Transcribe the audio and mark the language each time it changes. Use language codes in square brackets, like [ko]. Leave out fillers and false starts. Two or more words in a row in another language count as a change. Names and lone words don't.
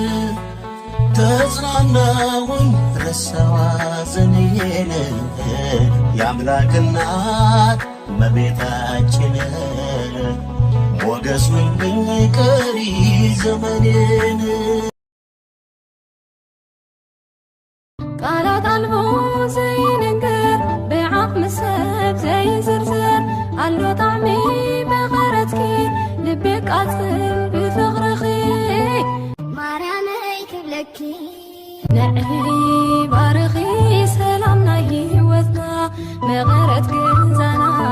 [am] ተጽናናሁኝ ረሳዋ ሐዘኔን የአምላክ እናት እመቤታችን ሞገስ ሁኚኝ ቀሪ ዘመኔን [ti] ቃላት አልቦ ዘይንገር ብዓቕሚ ሰብ ዘይዝርዝር ኣሎ ጣዕሚ መቐረትኪ ልቤ ቃጽል ብፍቕርኺ ማርያመይ ክብለኪ ንዕሊ ባርኺ ሰላም ናይ ህይወትና መቐረት ግንዛና